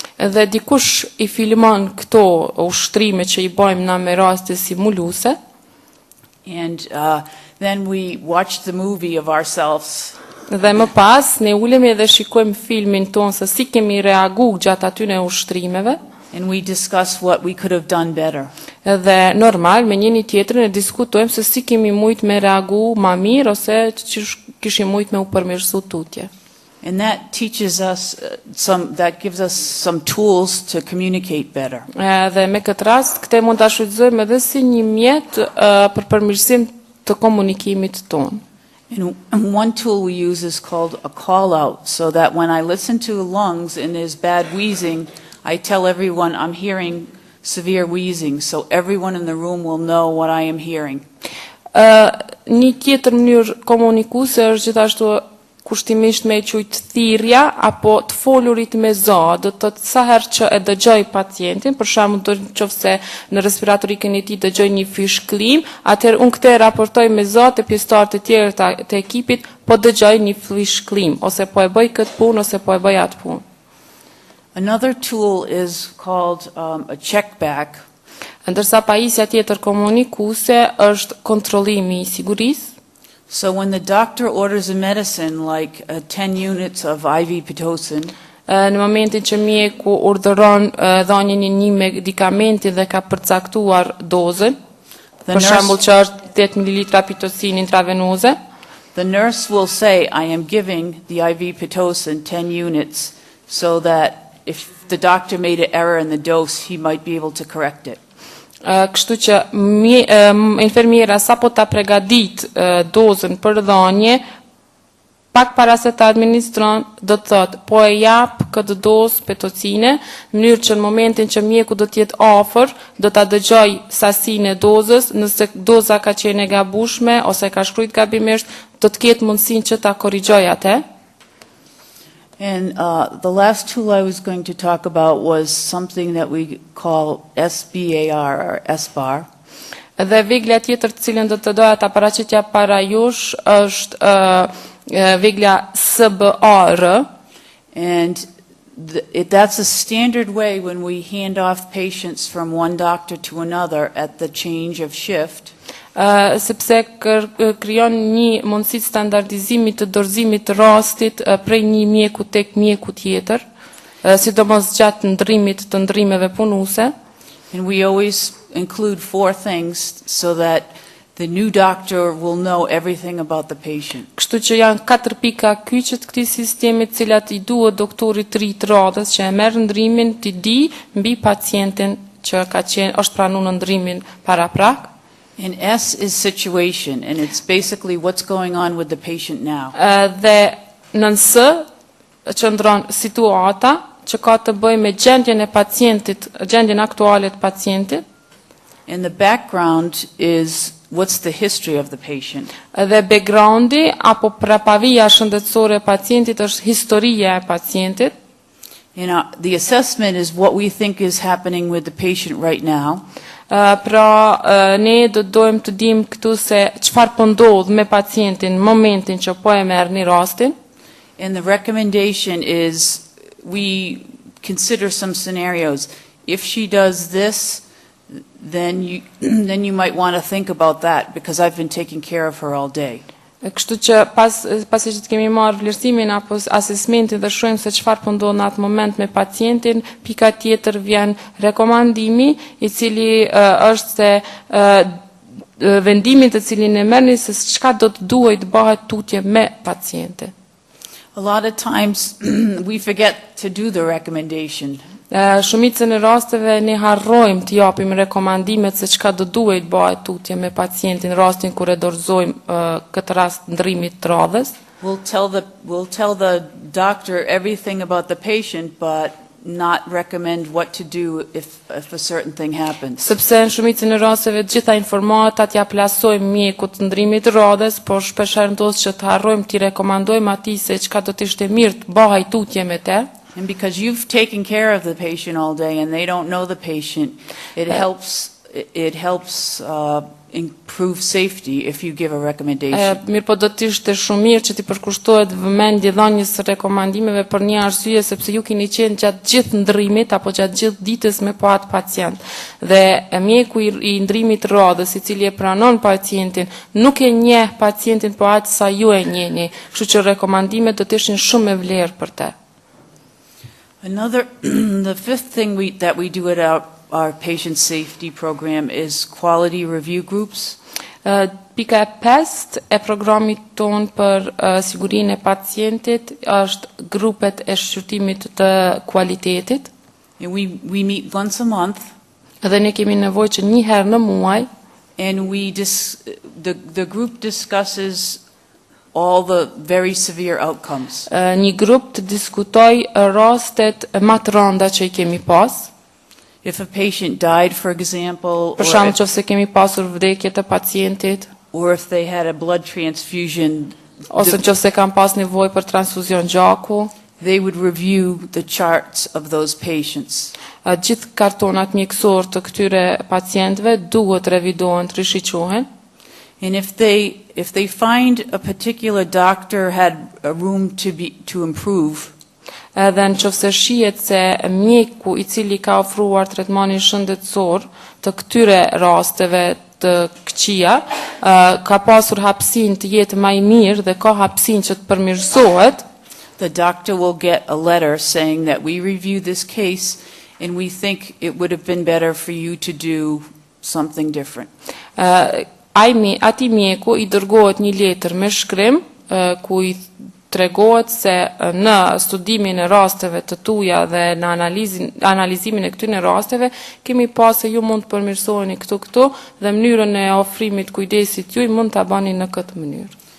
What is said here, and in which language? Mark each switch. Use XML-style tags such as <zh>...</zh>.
<sq>Dhe dikush I filmon këto ushtrime që I bëjmë na me raste simuluese.</sq> <en>And then we watch the movie of ourselves.</en> <sq>Dhe më pas ne ulemi dhe shikojmë filmin ton se si kemi reaguar gjatë atyne ushtrimeve.</sq> <en>And we discuss what we could have done better.</en> <sq>Dhe normal me njëri tjetrin e diskutojmë se si kemi mujt me reagu ma mirë ose që kishim mujt me u përmirësu tutje.</sq> <en>And that teaches us that gives us some tools to communicate better.</en> <sq>Dhe me këtë rast këte mund ta shfrytëzojmë edhe si një mjet për përmirësim të komunikimit tonë.</sq> <en>And one tool we use is called a call out, so that when I listen to lungs and there's bad wheezing, I tell everyone I'm hearing severe wheezing, so everyone in the room will know what I am hearing.</en> <sq>Një tjetër mënyrë komunikuese është gjithashtu kushtimisht me quajt thirrja apo të folurit me zë, do të thotë sa herë që e dëgjoj pacientin, për shembull nëse në respiratorikën e tij dëgjoj një fish klim, atëherë unë këtë raportoj me zë te pjesëtarët e tjerë të ekipit, po dëgjoj një fish klim, ose po e bëj këtë punë ose po e bëj atë punë.</sq> <en>Another tool is called a check back.</en> <sq>Ndërsa pajisja tjetër komunikuese është kontrollimi I sigurisë.</sq> <en>So when the doctor orders a medicine like 10 units of IV pitocin,</en> <sq>në momentin që mjeku urdhëron dhënien e një medikamenti dhe ka përcaktuar dozën, për shembull që është 8 ml pitocin intravenoze,</sq> <en>the nurse will say, I am giving the IV pitocin 10 units so that if the doctor made an error in the dose, he might be able to correct it.</en> <sq>Kështu që infermiera sapo ta përgatit dozën për dhënie, pak para se ta administron, do të thotë, po e jap këtë dozë pitocine, në mënyrë që në momentin që mjeku do të jetë afër, do ta dëgjoj sasinë e dozës, nëse doza ka qenë e gabueshme ose ka shkruajt gabimisht, do të ketë mundësinë që ta korrigjoj atë.</sq> <en>And the last tool I was going to talk about was something that we call SBAR or SBAR.</en> <sq>Dhe vegla tjetër të cilën do të doja ta paraqitja para jush është vegla SBAR.</sq> <en>And that's a standard way when we hand off patients from one doctor to another at the change of shift.</en> <sq>Sepse krijon një mundësi standardizimi të dorëzimit të rastit prej një mjeku tek mjeku tjetër, sidomos gjatë ndërrimit të ndërrimeve punuese.</sq> <en>And we always include 4 things so that the new doctor will know everything about the patient.</en> <sq>Kështu që janë 4 pika kyçe të këtij sistemi, të cilat I duhet doktorit të ri të radhës që e merr ndrimin të di mbi pacientin që është pranuar në ndrimin paraprak.</sq> <en>And S is situation, and it's basically what's going on with the patient now.</en> <sq>Dhe në S qëndron situata që ka të bëjë me gjendjen e pacientit, gjendjen aktuale të pacientit.</sq> <en>And the background is what's the history of the patient.</en> <sq>Dhe backgroundi apo prapavia shëndetësore e pacientit është historia e pacientit.</sq> <en>And the assessment is what we think is happening with the patient right now.</en> <sq>Ne do dojmë të dim këtu se çfarë po ndodh me pacientin në momentin që po e merrni rastin.</sq> <en>And the recommendation is we consider some scenarios. If she does this, then you might want to think about that because I've been taking care of her all day.</en> <sq>Kështu që pasi që të kemi marrë vlerësimin apo asesmentin dhe shohim se çfarë po ndodh në atë moment me pacientin, pika tjetër vjen rekomandimi I cili është se vendimin të cilin e merrni se çka do të duhet bëhet tutje me pacientin.</sq> <en>A lot of times we forget to do the recommendation.</en> <sq>Shumicën e rasteve ne harrojmë të japim rekomandimet se çka do duhet bëhet tutje me pacientin rastin kur e dorëzojmë këtë rast ndërrimit të radhës.</sq> <en>We'll tell the doctor everything about the patient but not recommend what to do if a certain thing happens.</en> <sq>Sepse në shumicën e rasteve të gjitha informatat ja plasojmë mjekut të ndërrimit të radhës, por shpeshherë ndodh që të harrojmë t'i rekomandojmë atij se çka do të ishte mirë të bëhej tutje me të.</sq> <en>And because you've taken care of the patient all day and they don't know the patient, it helps improve safety if you give a recommendation.</en> <sq>Mirë po do të ishte shumë mirë që ti përkushtohet vëmendje dhënies së rekomandimeve për një arsye sepse ju keni qenë gjatë gjithë ndërrimit apo gjatë gjithë ditës me po atë pacient. Dhe mjeku I ndërrimit të radhës I cili e pranon pacientin nuk e njeh pacientin po atë sa ju e njehni, kështu që rekomandimet do të ishin shumë me vlerë për të.</sq> <en>The fifth thing that we do at our patient safety program is quality review groups.</en> <sq>Pika e 5 e programit ton për sigurinë e pacientit është grupet e shqyrtimit të kualitetit.</sq> <en>And we meet once a month.</en> <sq>Dhe ne kemi nevojë që një herë në muaj.</sq> <en>And the group discusses all the very severe outcomes.</en> <sq>Një grup të diskutoj rastet më të rënda që I kemi pas.</sq> <en>If a patient died, for example,</en> <sq>Për shembull, nëse kemi pasur vdekje të pacientit,</sq> <en>or if they had a blood transfusion,</en> <sq>ose nëse kanë pas nevojë për transfuzion gjaku,</sq> <en>they would review the charts of those patients.</en> <sq>Gjithë kartonat mjekësor të këtyre pacientëve duhet revidohen, të rishiqohen.</sq> <en>And if they find a particular doctor had a room to improve,</en> <sq>Edhe nëse shihet se mjeku i cili ka ofruar tretmanin shëndetësor të këtyre rasteve të këqija, ka pasur hapësinë të jetë më i mirë dhe ka hapësinë që të përmirësohet,</sq> <en>the doctor will get a letter saying that we reviewed this case and we think it would have been better for you to do something different.</en> <sq>Ati mjeku i dërgohet një letër me shkrim ku i tregohet se në studimin e rasteve të tuja dhe në analizimin e këtyre rasteve kemi pasë se ju mund të përmirësoheni këtu dhe mënyrën e ofrimit kujdesit juaj mund ta bani në këtë mënyrë.</sq>